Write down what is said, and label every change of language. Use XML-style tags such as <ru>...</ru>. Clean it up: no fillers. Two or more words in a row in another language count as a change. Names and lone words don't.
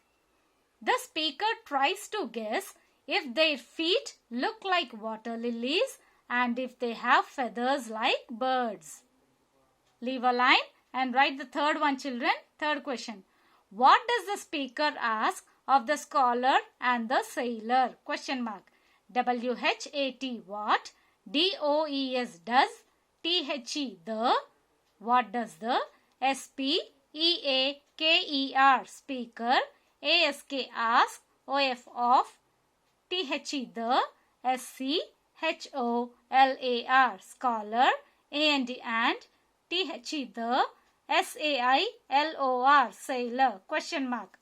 <en>The speaker tries to guess if their feet look like water lilies and if they have feathers like birds. Leave a line and write the third one, children. Third question. What does the speaker ask of the scholar and the sailor? Question mark. W-H-A-T, what? D-O-E-S, does. T-H-E, the. What does the? S-P-E-A-K-E-R, speaker. A-S-K, ask. O-F, off. T-H-E, the. S-C-H-O-L-A-R, scholar. A-N-D, and. T-H-E, the. S-A-I-L-O-R, sailor. Question mark.</en>